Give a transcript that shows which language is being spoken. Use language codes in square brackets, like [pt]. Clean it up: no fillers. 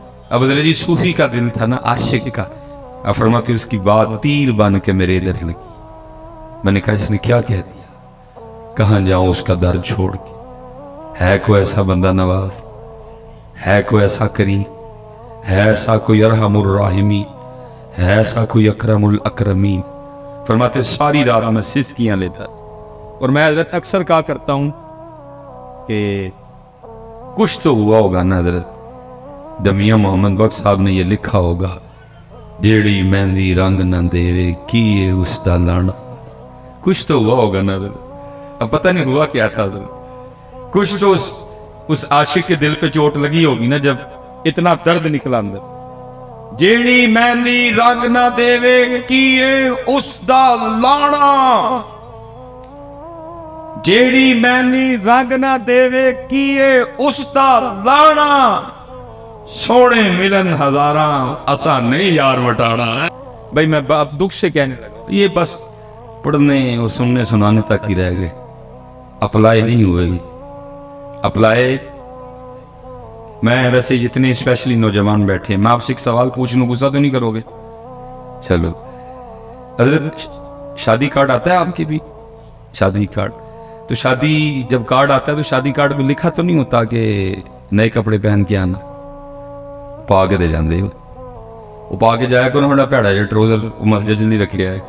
[ur] اب حضرت جی صوفی کا دل تھا نا، عاشق کا. اب فرماتے اس کی بات تیر بن کے میرے ادھر لگی. میں نے کہا اس نے کیا کہہ دیا؟ کہاں جاؤں اس کا در چھوڑ کے؟ ہے کوئی ایسا بندہ نواز، ہے کوئی ایسا کریم، ہے ایسا کوئی ارحم الراحمین، ہے ایسا کوئی اکرم الاکرمین. فرماتے ساری رات میں سسکیاں لیتا. اور میں حضرت اکثر کہا کرتا ہوں کہ کچھ تو ہوا ہوگا نا حضرت، جب میاں محمد بخش صاحب نے یہ لکھا ہوگا [pa] جیڑی مہندی رنگ نہ دے کیے اس دا لانا. [ur] کچھ تو ہوا ہوگا نا حضرت. اب پتہ نہیں ہوا کیا تھا حضرت. کچھ تو اس عاشق کے دل پہ چوٹ لگی ہوگی نا جب اتنا درد نکلا اندر. [pa] جیڑی مہندی رنگ نہ دے کیے اس دا لانا، جیڑی مہندی رنگ نہ دے کیے اس دا لانا، سونے ملن ہزاراں اسا نہیں یار وٹانا. [ur] بھائی میں دکھ سے کہنے لگا، یہ بس پڑھنے اور سننے سنانے تک ہی رہ گئے، اپلائی نہیں ہوئے. اپلائی میں ویسے جتنے اسپیشلی نوجوان بیٹھے ہیں، میں آپ سے ایک سوال پوچھ لوں، غصہ تو نہیں کرو گے؟ چلو حضرت، شادی کارڈ آتا ہے آپ کی بھی؟ شادی کارڈ تو شادی جب کارڈ آتا ہے تو شادی کارڈ میں لکھا تو نہیں ہوتا کہ نئے کپڑے پہن کے آنا؟ [pa] پا کے دے جاندے ہو، وہ پا کے جایا کرو ہنا پیڑا جا ٹروزر مسجد نہیں رکھے ہے.